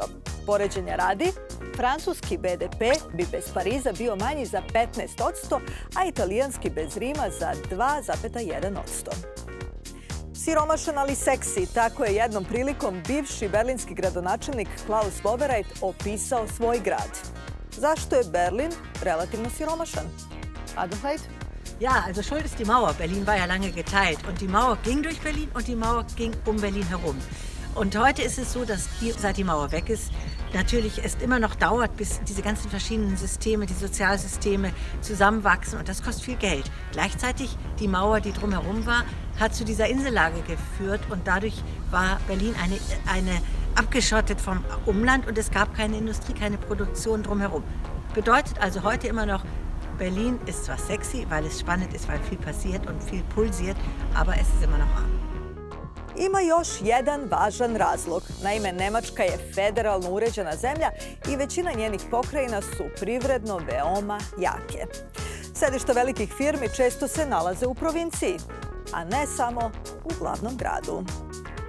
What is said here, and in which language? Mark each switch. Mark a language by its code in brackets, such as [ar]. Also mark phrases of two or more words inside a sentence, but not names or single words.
[sr] Poređenja radi, francuski BDP bi bez Pariza bio manji za 15%, a italijanski bez Rima za 2,1%. Siromašan ali seksi, tako je jednom prilikom bivši berlinski gradonačelnik Klaus Wowereit opisao svoj grad. Zašto je Berlin relativno siromašan? Adelheid? [de] Ja, also schuld ist die Mauer. Berlin war ja lange geteilt. Und die Mauer ging durch Berlin und die Mauer ging Berlin herum. Und heute ist es so, dass seit die Mauer weg ist, natürlich es immer noch dauert, bis diese ganzen verschiedenen Systeme, die Sozialsysteme zusammenwachsen und das kostet viel Geld. Gleichzeitig die Mauer, die drumherum war, hat zu dieser Insellage geführt und dadurch war Berlin eine abgeschottet vom Umland und es gab keine Industrie, keine Produktion drumherum. Bedeutet also heute immer noch, Berlin ist zwar sexy, weil es spannend ist, weil viel passiert und viel pulsiert, aber es ist immer noch arm. [sr] Ima još jedan važan razlog. Naime, Nemačka je federalno uređena zemlja i većina njenih pokrajina su privredno veoma jake. Sedišta velikih firmi često se nalaze u provinciji, a ne samo u glavnom gradu.